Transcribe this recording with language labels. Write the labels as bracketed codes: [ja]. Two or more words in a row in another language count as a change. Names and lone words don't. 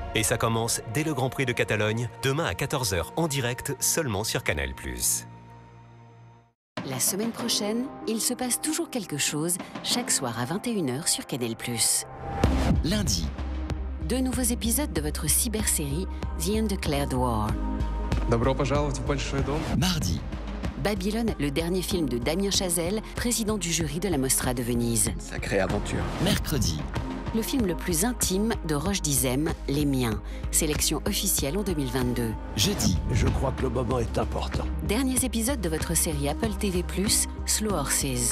[fr] Et ça commence dès le Grand Prix de Catalogne, demain à 14 h en direct, seulement sur Canal+. La semaine prochaine, il se passe toujours quelque chose, chaque soir à 21 h sur Canal+. Lundi. 2 nouveaux épisodes de votre cybersérie The Undeclared War. [ru] Добро пожаловать в большой дом. [fr] Mardi. Babylone, le dernier film de Damien Chazelle, président du jury de la Mostra de Venise. Sacrée aventure. Mercredi. Le film le plus intime de Roche Dizem, Les Miens. Sélection officielle en 2022. Jeudi. Je crois que le moment est important. Derniers épisodes de votre série Apple TV+, Slow Horses.